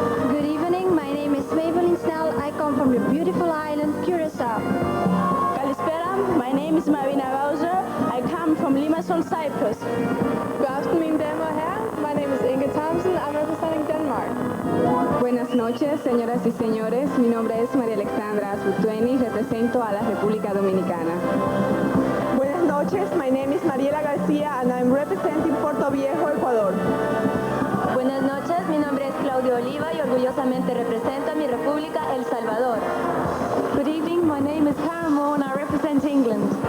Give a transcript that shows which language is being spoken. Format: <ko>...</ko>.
<en>Good evening. My name is Maybelline Snell. I come from the beautiful island Curacao. Kalispera. My name is Marina Bowser. I come from Limassol, Cyprus. Good afternoon, Dame O'Hare. My name is Inga Thompson. I'm representing Denmark.</en> <es>Buenas noches, señoras y señores. Mi nombre es María Alexandra Azutueni y represento a la República Dominicana. Buenas noches.</es> <en>My name is Mariela Garcia and I'm representing Puerto Viejo, Ecuador.</en> <es>Buenas noches. Mi nombre es Claudia Oliva y orgullosamente represento a mi república, El Salvador.</es> <en>Good evening. My name is Karen Moore and I represent England.</en>